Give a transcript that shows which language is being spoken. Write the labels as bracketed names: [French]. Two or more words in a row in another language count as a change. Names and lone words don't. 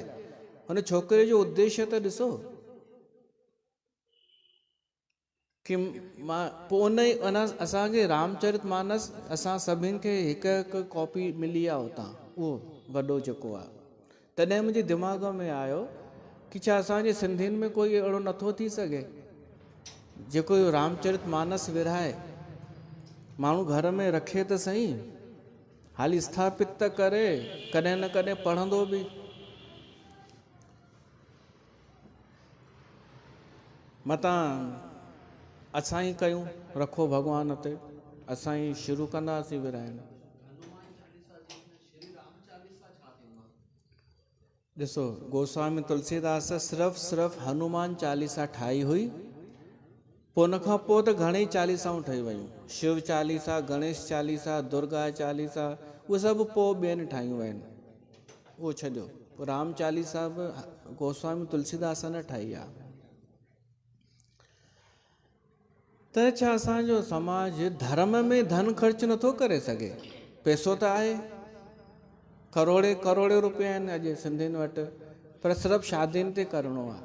[Sindhi] हुन छोकिरे जो उद्देश्य त ॾिसो कि मां, पोइ उन असांखे रामचरित मानस असां सभिनि खे हिकु हिकु कॉपी मिली आहे उतां, उहो वॾो जेको आहे। तॾहिं मुंहिंजे दिमाग़ में आयो कि छा असांजे सिंधियुनि में कोई अहिड़ो नथो थी सघे जेको इहो रामचरित मानस विरहाए, माण्हू घर में रखे त सही, हाली स्थापित त करे, कॾहिं न कॾहिं पढ़ंदो बि। मतां असां ई कयूं, रखो भॻवान ते, असां ई शुरू कंदासीं विराइण। ॾिसो, गोस्वामी तुलसीदास सिर्फ़ु हनुमान चालीसा ठाही हुई, पोइ उन खां पोइ त घणेई चालीसाऊं ठही वियूं, शिव चालीसा, गणेश चालीसा, दुर्गा चालीसा, उहे सभु पोइ ॿियनि ठाहियूं आहिनि, उहो छॾियो। पोइ राम चालीसा बि गोस्वामी तुलसीदास न ठाही आहे। त छा असांजो समाज धर्म में धन ख़र्च नथो करे सघे? पैसो त आहे, करोड़े रुपया आहिनि अॼु सिंधियुनि वटि, पर सिर्फ़ु शादियुनि ते करिणो आहे।